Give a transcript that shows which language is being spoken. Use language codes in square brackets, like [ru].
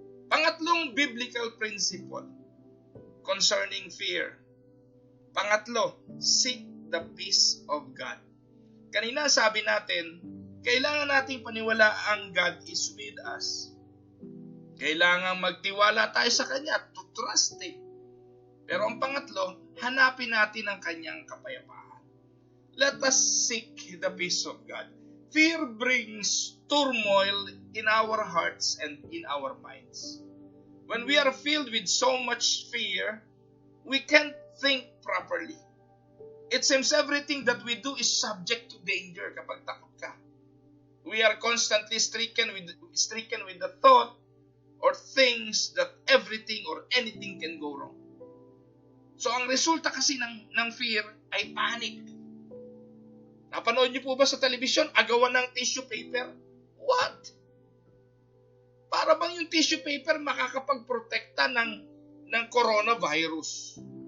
[tl] Pangatlong [en] biblical principle concerning fear. [tl] Pangatlo, [en] seek the peace of God. [tl] Kanina sabi natin, kailangan nating paniwalaang [en] God is with us. [tl] Kailangan magtiwala tayo sa Kanya [en] to trust Him. [tl] Pero ang pangatlo, hanapin natin ang Kanyang kapayapaan. [en] Let us seek the peace of God. Fear brings turmoil in our hearts and in our minds. When we are filled with so much fear, we can't think properly. It seems everything that we do is subject to danger [tl] kapag takot ka. [en] We are constantly stricken with the thought or things that everything or anything can go wrong. [tl] So ang resulta kasi ng fear ay panic. Napanood niyo po ba sa television, agawan ng tissue paper? What? Para bang yung tissue paper makakapagprotekta ng coronavirus?